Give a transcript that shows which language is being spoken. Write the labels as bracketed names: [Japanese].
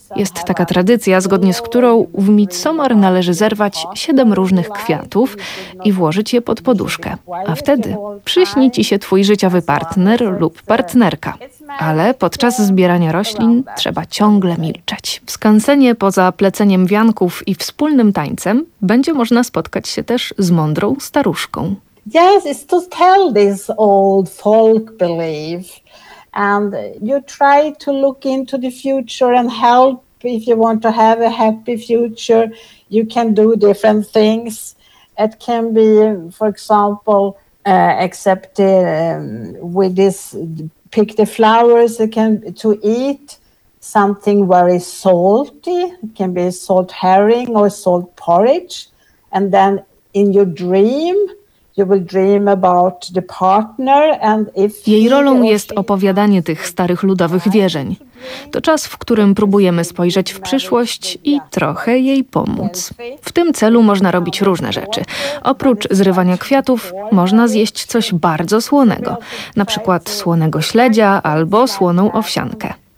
[Polish] Jest taka tradycja, zgodnie z którą w Midsommar należy zerwać 7 różnych kwiatów i włożyć je pod poduszkę. A wtedy przyśni ci się twój życiowy partner lub partnerka. Ale podczas zbierania roślin trzeba ciągle milczeć. W Skansenie poza pleceniem wianków i wspólnym tańcem będzie można spotkać się też z mądrą staruszką. [English] Yes, it's to tell this old folk belief. And you try to look into the future and help if you want to have a happy future. You can do different things. It can be, for example, accepted with this pick the flowers can to eat something very salty. It can be salt herring or salt porridge. And then in your dream, you will dream about the partner and if [Polish] jej rolą jest opowiadanie tych starych ludowych wierzeń. To czas, w którym próbujemy spojrzeć w przyszłość i trochę jej pomóc. W tym celu można robić różne rzeczy. Oprócz zrywania kwiatów, można zjeść coś bardzo słonego, na przykład słonego śledzia albo słoną owsiankę.